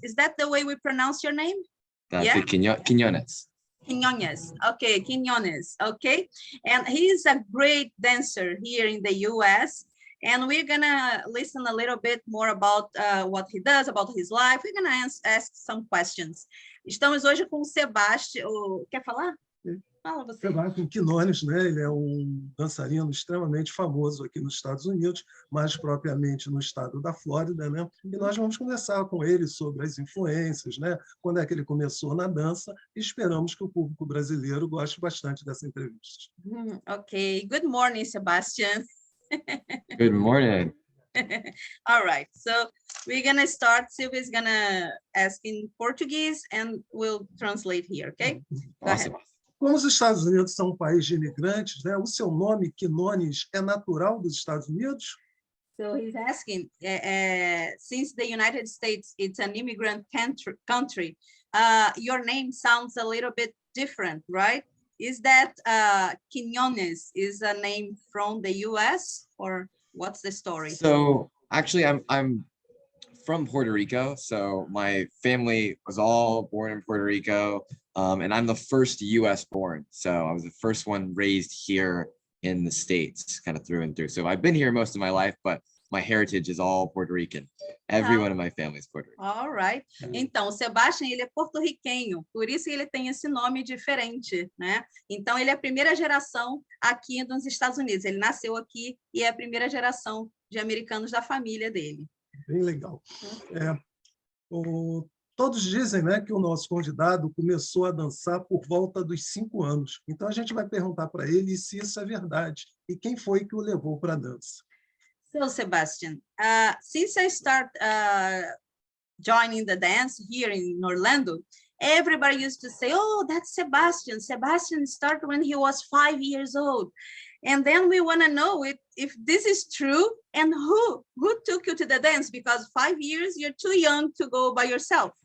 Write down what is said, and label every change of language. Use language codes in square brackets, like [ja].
[en] Is that the way we pronounce your name? That's it, Quinones. Quinones, okay, Quinones, okay. And he's a great dancer here in the US. And we're gonna listen a little bit more about what he does, about his life. We're gonna ask some questions. [pt] Estamos hoje com o Sebastian. Quer falar? Fala você. Sebastian Quinones, né? Ele é dançarino extremamente famoso aqui nos Estados Unidos, mais propriamente no estado da Flórida, né? E nós vamos conversar com ele sobre as influências, né? Quando é que ele começou na dança, e esperamos que o público brasileiro goste bastante dessa entrevista. [en] Okay, good morning, Sebastian. Good morning. All right, so we're gonna start. Sylvia's gonna ask in Portuguese and we'll translate here, okay? Go Awesome. ahead. [pt] Como os Estados Unidos são um país de imigrantes, né? O seu nome, Quinones, é natural dos Estados Unidos? [en] So he's asking, since the United States, it's an immigrant country, your name sounds a little bit different, right? Is that Quinones is a name from the US, or what's the story? So actually, I'm from Puerto Rico. So my family was all born in Puerto Rico, and I'm the first US born. So I was the first one raised here in the States, kind of through and through. So I've been here most of my life, but my heritage is all Puerto Rican. Everyone in my family is Puerto Rican. All right. [pt] Então, o Sebastian, ele é porto-riquenho, por isso ele tem esse nome diferente, né? Então, ele é a primeira geração aqui nos Estados Unidos. Ele nasceu aqui e é a primeira geração de americanos da família dele. Bem legal. Todos dizem, né, que o nosso convidado começou a dançar por volta dos 5 anos. Então, a gente vai perguntar para ele se isso é verdade e quem foi que o levou para a dança. [en] So, Sebastian, since I start joining the dance here in Orlando, everybody used to say, oh, that's Sebastian. Sebastian started when he was 5 years old. And then we want to know if this is true and who took you to the dance, because 5 years, you're too young to go by yourself.